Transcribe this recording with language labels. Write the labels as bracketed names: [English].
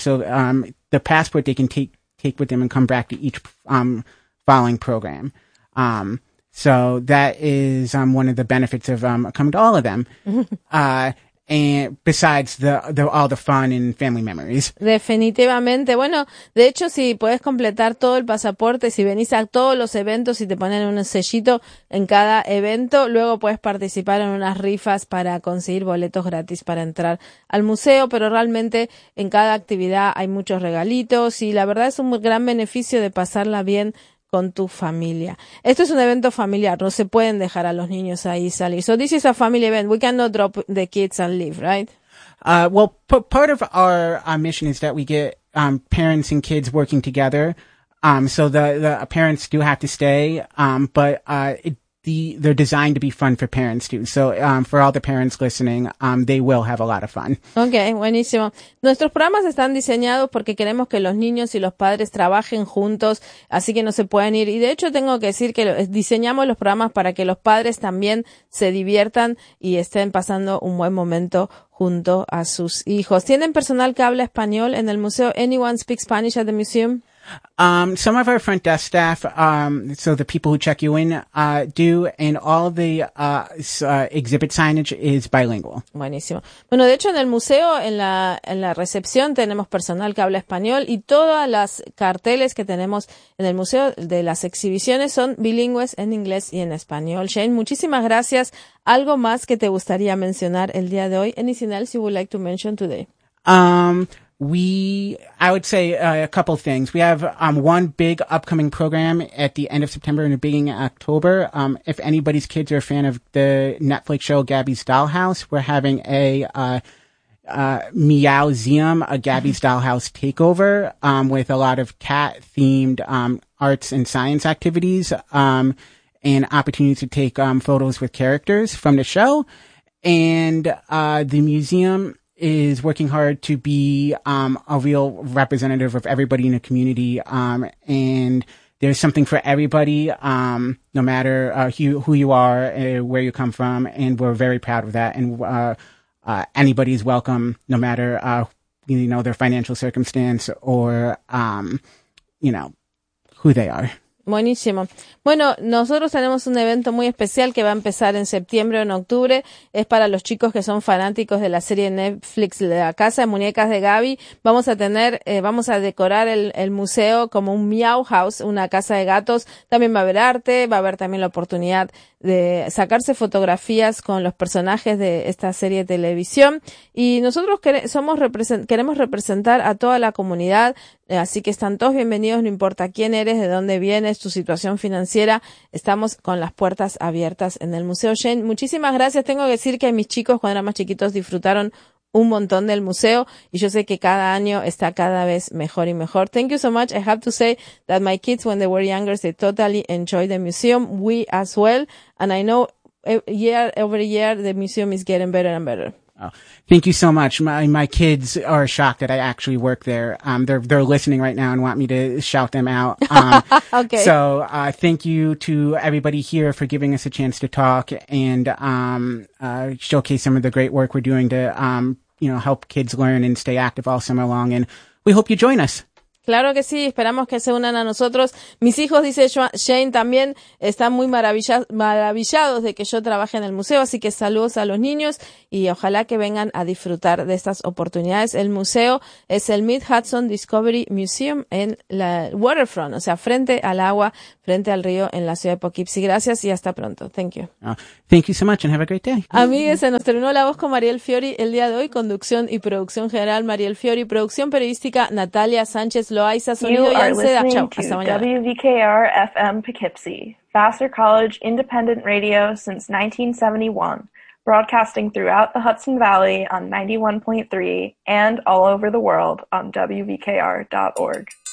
[English] So the passport they can take with them and come back to each following program. So that is one of the benefits of coming to all of them. And besides all the fun and family memories. [Spanish] Definitivamente. Bueno, de hecho, si puedes completar todo el pasaporte, si venís a todos los eventos y te ponen un sellito en cada evento, luego puedes participar en unas rifas para conseguir boletos gratis para entrar al museo. Pero realmente en cada actividad hay muchos regalitos y la verdad es un gran beneficio de pasarla bien con tu familia. Esto es un evento familiar. No se pueden dejar a los niños ahí salir. [English] So this is a family event. We cannot drop the kids and leave, right? Well, part of our mission is that we get parents and kids working together. So the parents do have to stay, but they're designed to be fun for parents too. So for all the parents listening, they will have a lot of fun. [Spanish] Okay, buenísimo. Nuestros programas están diseñados porque queremos que los niños y los padres trabajen juntos, así que no se pueden ir. Y de hecho tengo que decir que diseñamos los programas para que los padres también se diviertan y estén pasando un buen momento junto a sus hijos. ¿Tienen personal que habla español en el museo? [English] Anyone speak Spanish at the museum? Some of our front desk staff, so the people who check you in, do, and all the, exhibit signage is bilingual. [Spanish] Buenísimo. Bueno, de hecho, en el museo, en la recepción, tenemos personal que habla español y todas las carteles que tenemos en el museo de las exhibiciones son bilingües en inglés y en español. Shane, muchísimas gracias. ¿Algo más que te gustaría mencionar el día de hoy? [English] Anything else you would like to mention today? I would say a couple things. We have one big upcoming program at the end of September and the beginning of October. If anybody's kids are a fan of the Netflix show Gabby's Dollhouse, we're having a Meowzeum, a Gabby's Dollhouse takeover with a lot of cat-themed arts and science activities and opportunities to take photos with characters from the show. And the museum is working hard to be a real representative of everybody in the community. And there's something for everybody, no matter who you are, where you come from. And we're very proud of that. And anybody is welcome, no matter, their financial circumstance or, who they are. [Spanish] Buenísimo. Bueno, nosotros tenemos un evento muy especial que va a empezar en septiembre o en octubre. Es para los chicos que son fanáticos de la serie Netflix La Casa de Muñecas de Gabby. Vamos a tener, vamos a decorar el museo como un Meow House, una casa de gatos. También va a haber arte, va a haber también la oportunidad de sacarse fotografías con los personajes de esta serie de televisión. Y nosotros queremos representar a toda la comunidad. Así que están todos bienvenidos, no importa quién eres, de dónde vienes, tu situación financiera. Estamos con las puertas abiertas en el museo. Shane, muchísimas gracias. Tengo que decir que mis chicos, cuando eran más chiquitos, disfrutaron un montón del museo. Y yo sé que cada año está cada vez mejor y mejor. [English] Thank you so much. I have to say that my kids, when they were younger, they totally enjoyed the museum. We as well. And I know year over year, the museum is getting better and better. Oh, thank you so much. My kids are shocked that I actually work there. They're listening right now and want me to shout them out. okay. So thank you to everybody here for giving us a chance to talk and showcase some of the great work we're doing to help kids learn and stay active all summer long. And we hope you join us. [Spanish] Claro que sí, esperamos que se unan a nosotros. Mis hijos, dice Shane, también están muy maravillados de que yo trabaje en el museo, así que saludos a los niños y ojalá que vengan a disfrutar de estas oportunidades. El museo es el Mid-Hudson Discovery Museum en la waterfront, o sea, frente al agua, frente al río en la ciudad de Poughkeepsie. Gracias y hasta pronto. [English] Thank you. Thank you so much and have a great day. [Spanish] Amigos, se nos terminó La Voz con Mariel Fiori el día de hoy, conducción y producción general Mariel Fiori, producción periodística Natalia Sánchez. Loaiza, sonido y Alceda. Chao. Hasta mañana. [English] WVKR FM Poughkeepsie, Vassar College Independent Radio since 1971, broadcasting throughout the Hudson Valley on 91.3 and all over the world on WVKR.org.